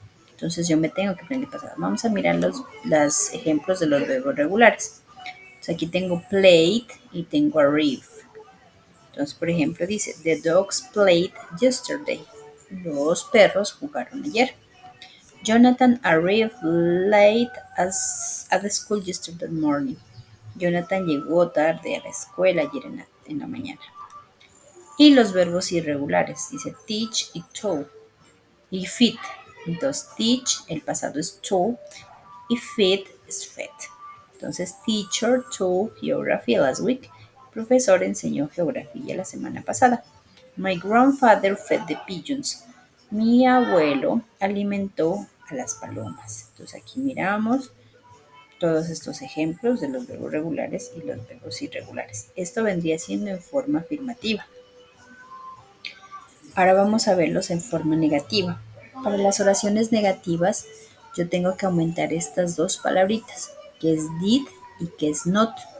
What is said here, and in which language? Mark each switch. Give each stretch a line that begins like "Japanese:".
Spanish: Entonces, yo me tengo que aprender el pasado. Vamos a mirar los ejemplos de los verbos regulares. Entonces, aquí tengo played y tengo arrive. Entonces, por ejemplo, dice,
English: the dogs played yesterday.
Spanish: Los perros jugaron ayer.
English: Jonathan arrived late at the school yesterday morning.
Spanish: Jonathan llegó tarde a la escuela ayer en la mañana. Y los verbos irregulares, dice teach y taught. Y feed. Entonces, teach, el pasado es taught, y feed es fed.
English: Entonces, teacher taught geography last week.
Spanish: Profesor enseñó geografía la semana pasada.
English: My grandfather fed the pigeons.
Spanish: Mi abuelo alimentó a las palomas. Entonces aquí miramos todos estos ejemplos de los verbos regulares y los verbos irregulares. Esto vendría siendo en forma afirmativa. Ahora vamos a verlos en forma negativa. Para las oraciones negativas, yo tengo que aumentar estas dos palabritas, que es did y que es not.